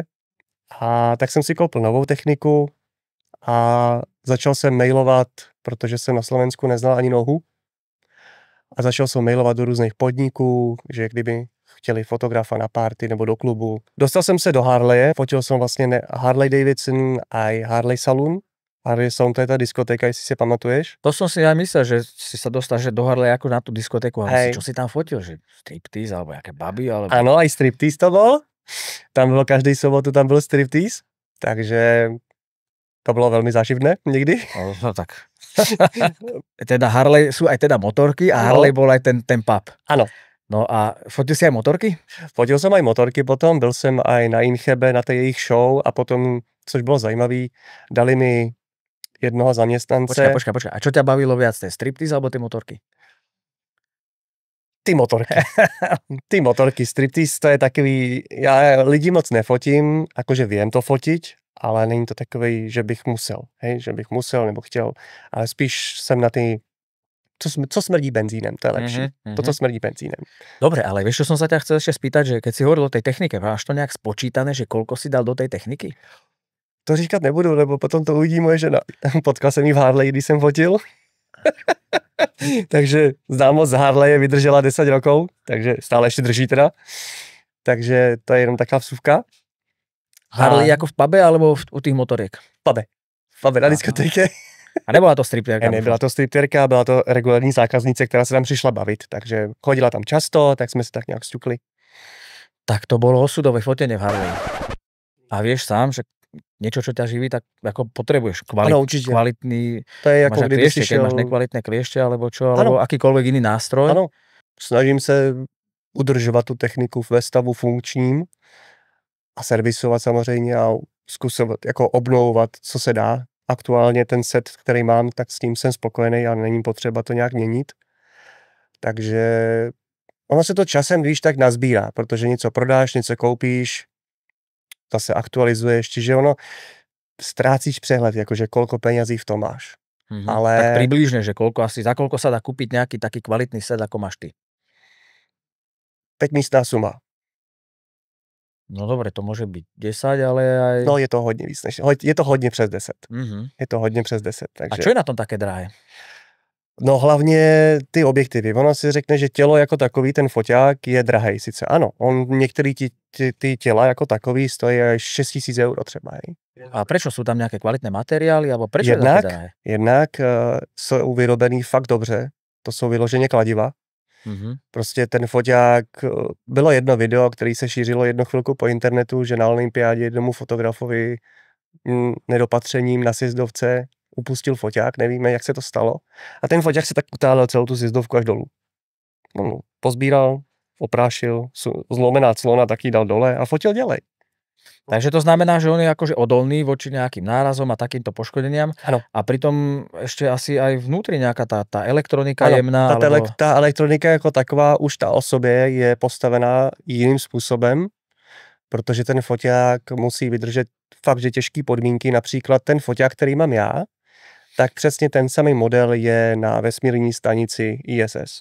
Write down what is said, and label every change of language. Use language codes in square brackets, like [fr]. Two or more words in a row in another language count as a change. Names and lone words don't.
[cs] A tak jsem si koupil novou techniku a začal jsem mailovat, protože jsem na Slovensku neznal ani nohu. A začal jsem mailovat do různých podniků, že kdyby chtěli fotografa na party nebo do klubu. Dostal jsem se do Harleje, fotil jsem vlastně Harley Davidson a Harley Saloon. Harley Saloon, to je ta diskotéka, jestli si pamatuješ. [sk] To som si aj myslel, že si sa dostal že do Harley ako na tú diskotéku, ale čo si tam fotil, že striptease alebo jaké baby? Alebo... Ano, aj striptease to bol. [cs] Tam bylo každý sobotu, tam byl striptease, takže to bylo velmi záživné někdy. [sk] No tak. Teda Harley sú aj teda motorky a Harley bol aj ten pub. [cs] Ano. [sk] No a fotil si aj motorky? [cs] Fotil jsem aj motorky potom, byl jsem aj na Inchebe, na té jejich show a potom, což bylo zajímavý, dali mi jednoho zaměstnance. [sk] Počkaj. A čo ťa bavilo viac, ten striptease alebo ty motorky? [cs] Ty motorky. Ty motorky, striptease, to je takový, já lidi moc nefotím, jakože vím to fotit, ale není to takový, že bych musel, hej, že bych musel nebo chtěl, ale spíš jsem na ty, co smrdí benzínem, to je lepší. To, co smrdí benzínem. [sk] Dobre, ale vieš, čo som sa ťa chcel ešte spýtať, že keď si hovoril o tej technike, máš to nejak spočítané, že koľko si dal do tej techniky? [cs] To říkat nebudu, lebo potom to uvidí moje žena. Potkal jsem jí v Harley, když jsem fotil. Takže známost z Harley vydržela 10 rokov, takže stále ještě drží teda. Takže to je jenom taková vsuvka. Harley jako v pube, alebo u těch motorek? [sk] V pube na diskotéke. [cs] A nebyla to striptérka? Nebyla to striptérka, byla to regulární zákaznice, která se tam přišla bavit, takže chodila tam často, tak jsme se tak nějak sťukli. [sk] Tak to bolo osudové fotenie v Harley. A vieš sám, že niečo, čo ťa živí, tak ako potrebuješ kvalitný... [cs] To je jako kdyby [sk] kliešte, [cs] si šel... [sk] Keď máš nekvalitné kliešte, alebo čo, alebo akýkoľvek iný nástroj. [cs] Ano, snažím se udržovat tu techniku ve stavu funkčním a servisovat samozřejmě a zkusovat jako obnovovat, co se dá. Aktuálně ten set, který mám, tak s tím jsem spokojený a není potřeba to nějak měnit. Takže ono se to časem, víš, tak nazbírá, protože něco prodáš, něco koupíš, zase aktualizuješ, čiže ono ztrácíš přehled, jakože kolko penězí v tom máš. Ale... [sk] Tak približne, že za koľko sa dá kúpiť nejaký taký kvalitný set, ako máš ty? [cs] 5místná suma. [sk] No dobre, to môže byť 10, ale aj... [cs] No je to hodně víc, je to hodně přes 10. Mm-hmm. Je to hodně přes 10. Takže... [sk] A čo je na tom také drahé? [cs] No hlavně ty objektivy. Ono si řekne, že tělo jako takový, ten foťák je drahej sice. Ano, některý ty těla jako takový stojí až 6 000 € třeba. [sk] Hej. A prečo sú tam nejaké kvalitné materiály, alebo prečo je také drahé? [cs] Jednak jsou vyrobený fakt dobře, to jsou vyloženě kladiva. Mm-hmm. Prostě ten foťák, bylo jedno video, který se šířilo jednu chvilku po internetu, že na olympiádě jednomu fotografovi nedopatřením na sjezdovce upustil foťák, nevíme, jak se to stalo. A ten foťák se tak utálel celou tu sjezdovku až dolů. On pozbíral, oprášil, zlomená clona taky dal dole a fotil ďalej. [sk] Takže to znamená, že on je akože odolný voči nejakým nárazom a takýmto poškodeniam. [cs] Ano. [sk] A pritom ešte asi aj vnútri nejaká tá elektronika jemná. [cs] Ta elektronika jako taková už ta o sobě je postavená jiným způsobem, protože ten foťák musí vydržet fakt, že těžké podmínky. Například ten foťák, který mám já, tak přesně ten samý model je na vesmírní stanici ISS.